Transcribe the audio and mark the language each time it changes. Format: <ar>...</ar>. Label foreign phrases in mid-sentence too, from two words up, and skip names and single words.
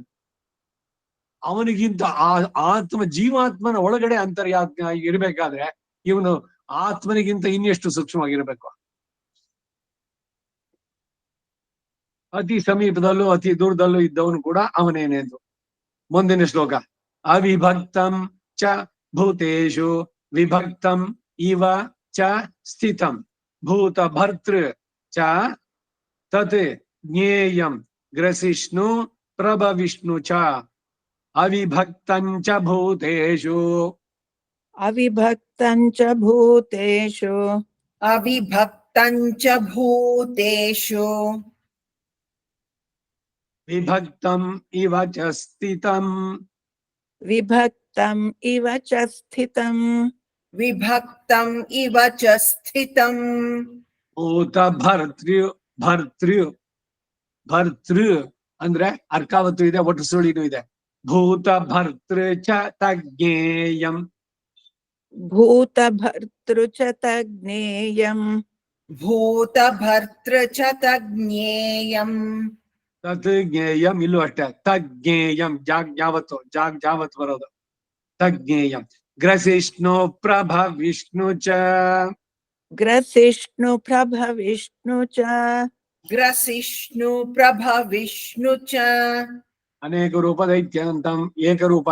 <kn>ಅವನಿಗಿಂತ ಆತ್ಮ ಜೀವಾತ್ಮನ ಒಳಗಡೆ ಅಂತರ್ಯಾತ್ಮ ಇರ್ಬೇಕಾದ್ರೆ ಇವನು ಆತ್ಮನಿಗಿಂತ ಇನ್ನೆಷ್ಟು ಸೂಕ್ಷ್ಮವಾಗಿರ್ಬೇಕು. ಅತಿ ಸಮೀಪದಲ್ಲೂ ಅತಿ ದೂರದಲ್ಲೂ ಇದ್ದವನು ಕೂಡ ಅವನೇನೆಂದು. ಮುಂದಿನ ಶ್ಲೋಕ.</kn> <sa>ಅವಿಭಕ್ತಂ ಚ ಭೂತೇಷು ವಿಭಕ್ತಂ ಇವ ಚ ಸ್ಥಿತಂ ಭೂತ ಭರ್ತೃ ಚ ತತ್ ಜ್ಞೇಯಂ ಗ್ರಸಿಷ್ಣು ಪ್ರಭವಿಷ್ಣು ಚ ಅವಿಭಕ್ತಂ ಚ ಭೂತೇಷು. ಅವಿಭಕ್ತಂ ಚ ಭೂತೇಷು ಅವಿಭಕ್ತಂ ಚ ಭೂತೇಷು ವಿಭಕ್ತಂ ಇವ ಚ ಸ್ಥಿತಂ. ವಿಭಕ್ತಂ ಇವ ಚ ಸ್ಥಿತಂ ವಿಭಕ್ತಂ ಇವ ಚ ಸ್ಥಿತಂ. ಭೂತ ಭರ್ತೃ</sa> <kn>ಅಂದ್ರೆ ಅರ್ಕಾವತ್ತು ಇದೆ, ಒಟ್ಟು ಸುಳಿನೂ ಇದೆ.</kn> <sa>ಭೂತ ಭರ್ತೃ ಚ ತಜ್ಞೇಯಂ. ಭೂತ ಭರ್ತೃ ಚ ತಜ್ಞೇಯಂ. ಭೂತ ಭರ್ತೃ ಚ ತಜ್ಞೇಯಂ. ತತ್ ಜ್ಞೇಯಂ,</sa> <kn>ಇಲ್ಲೂ ಅಷ್ಟೇ ತಜ್ಞೇಯಂ, ಜಾವತ್ ಬರೋದು ತಜ್ಞೇಯಂ.</kn> <sa>ಗ್ರಸಿಷ್ಣು ಪ್ರಭ ವಿಷ್ಣು ಚ. ಗ್ರಸಿಷ್ಣು ಪ್ರಭ ವಿಷ್ಣು ಚ. ಗ್ರಸಿಷ್ಣು ಪ್ರಭ ವಿಷ್ಣು ಚ. ಅನೇಕ ರೂಪ ದೈತ್ಯಂತಂ ಏಕರೂಪ.</sa>